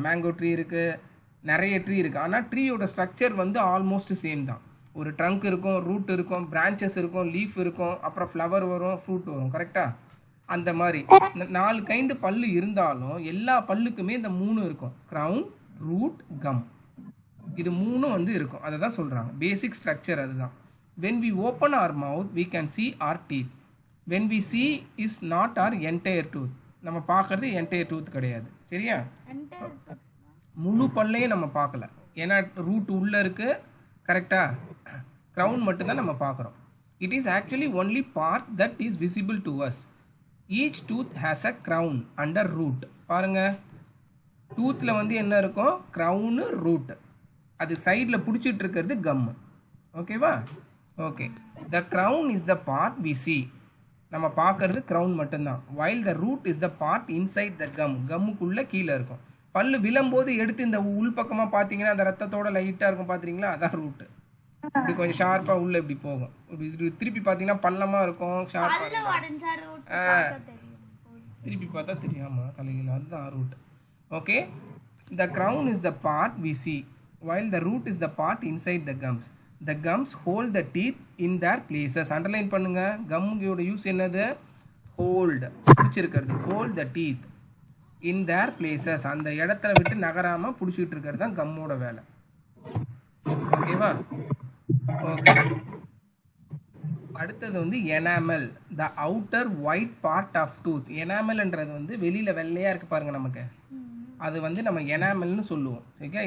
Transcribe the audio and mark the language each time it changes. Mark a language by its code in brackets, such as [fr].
[ta] Mango tree இருக்குது, நிறைய tree இருக்குது. ஆனால் ட்ரீயோட ஸ்ட்ரக்சர் வந்து ஆல்மோஸ்ட் சேம் தான். ஒரு ட்ரங்க் இருக்கும், ரூட் இருக்கும், பிரான்ச்சஸ் இருக்கும், லீஃப் இருக்கும், அப்புறம் ஃப்ளவர் வரும், ஃப்ரூட் வரும், கரெக்டாக? அந்த மாதிரி 4 கைண்டு பல்லு இருந்தாலும் எல்லா பல்லுக்குமே இந்த 3 இருக்கும், க்ரௌன், ரூட், கம். இது 3 வந்து இருக்கும். அதை தான் சொல்கிறாங்க பேசிக் ஸ்ட்ரக்சர். [en] அதுதான் when we open our mouth we can see our teeth. when we see is not our entire tooth. [ta] நம்ம பார்க்குறது என்டையர் டூத் கிடையாது. சரியா? முழு பல்லையும் நம்ம பார்க்கல, ஏன்னா ரூட் உள்ளே இருக்குது, கரெக்டாக? க்ரௌன் மட்டும்தான் நம்ம பார்க்குறோம். [en] It is actually only part that is visible to us. Each tooth has a crown under root. [ta] பாருங்கள், டூத்தில் வந்து என்ன இருக்கும்? Crown, root. அது சைடில் பிடிச்சிட்டு இருக்கிறது கம்மு. [en] ஓகேவா? Okay, the crown is the part we see. [ta] நம்ம பார்க்கறது க்ரௌன் மட்டும்தான். [en] While the root is the part inside the gum. [ta] கம்முக்குள்ளே கீழே இருக்கும். பல்லு விழும்போது எடுத்து இந்த உள்பக்கமாக பார்த்தீங்கன்னா அந்த ரத்தத்தோட லைட்டாக இருக்கும், பார்த்துறீங்களா? அதான் ரூட்டு. இப்படி கொஞ்சம் ஷார்ப்பாக உள்ளே இப்படி போகும். இப்படி திருப்பி பார்த்தீங்கன்னா பள்ளமாக இருக்கும், ஷார்ப்பாக. திருப்பி பார்த்தா தெரியாமா தலைகீழ, அதுதான் root. [en] Okay, the crown is the part we see while the root is the part inside the gums. The gums hold the teeth in their places. [ta] Underline பண்ணுங்க. கம்முயோட யூஸ் என்னது? Hold, பிடிச்சிருக்கிறது. [en] hold the teeth in their places. [ta] அந்த இடத்துல விட்டு நகராம பிடிச்சிட்டு இருக்கிறது தான் கம்மோட வேலை. ஓகேவா? [en] okay, [ta] அடுத்தது வந்து [en] Enamel, the outer white part of tooth. [ta] எனாமல்ன்றது வந்து வெளியில் வெள்ளையாக இருக்குது பாருங்கள் நமக்கு, அது வந்து நம்ம எனாமல்னு சொல்லுவோம். சரியா?